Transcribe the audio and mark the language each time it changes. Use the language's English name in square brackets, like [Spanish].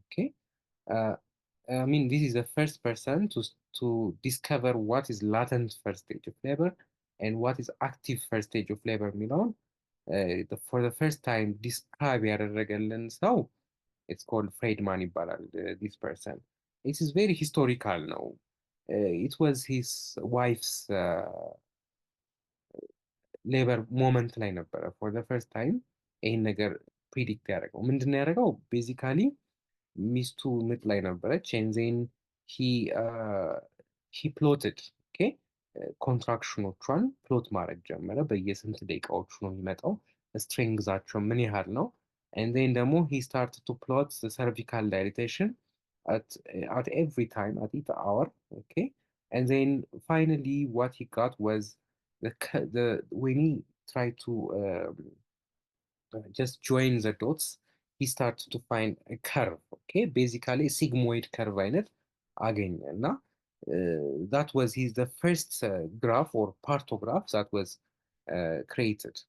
[English] Okay, uh, I mean this is the first person to discover what is latent first stage of labor and what is active first stage of labor. For the first time describe [Amharic] ያደረገልን ሰው [English] it's called Friedman [Amharic] ይባላል [English] this person. It is very historical now. It was his wife's ሌበር ሞመንት [Amharic] ላይ ነበረ [English] ፎር ዘ ፈርስት ታይም [Amharic] ይህን ነገር [English] ፕሪዲክት [Amharic] ያደረገው። ምንድን ነው ያደረገው? ቤዚካሊ ሚስቱ ምጥ ላይ ነበረች። [English] ዜን ሂ ፕሎትድ [Amharic] ኮንትራክሽኖቿን ፕሎት ማድረግ ጀመረ። በየስንት ደቂቃዎቹ ነው የሚመጣው፣ ስትሪንግዛቸው ምን ያህል ነው። ዜን ደግሞ [English] ሂ ስታርት ቱ ፕሎት ሰርቪካል ዳይሊቴሽን at every time, at each hour. Okay, and then finally what he got was when he tried to just join the dots, he started to find a curve. Okay, basically sigmoid curve [Amharic] አይነት አገኘ እና [English] that was the first graph or partograph that was created.